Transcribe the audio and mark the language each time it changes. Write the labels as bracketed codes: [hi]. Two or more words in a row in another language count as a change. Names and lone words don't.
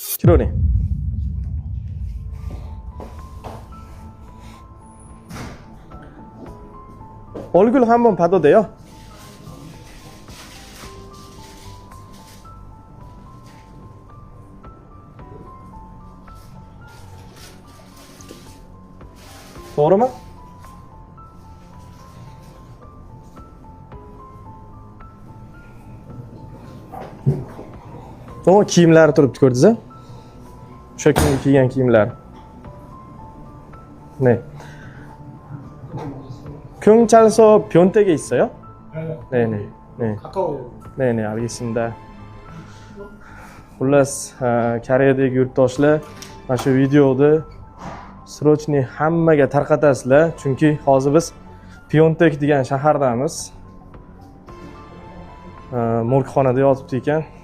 [uz] Kiravering. [ko] 얼굴 한번 봐도 돼요? [uz] to'g'rimi? O kiyimlari turibdi, ko'rdingiz-a? O'sha kuni kiygan kiyimlar. [ko] 네. 경찰서 변택에 있어요? 네네. 네. 가까워요. 네네, 알겠습니다. [uz] Xullas, Koreyadagi yurtdoshlar mana shu videoni srochniy hammaga tarqatasizlar, chunki hozir biz Piontek degan shahardamiz. Morgxonada yotibdi ekan.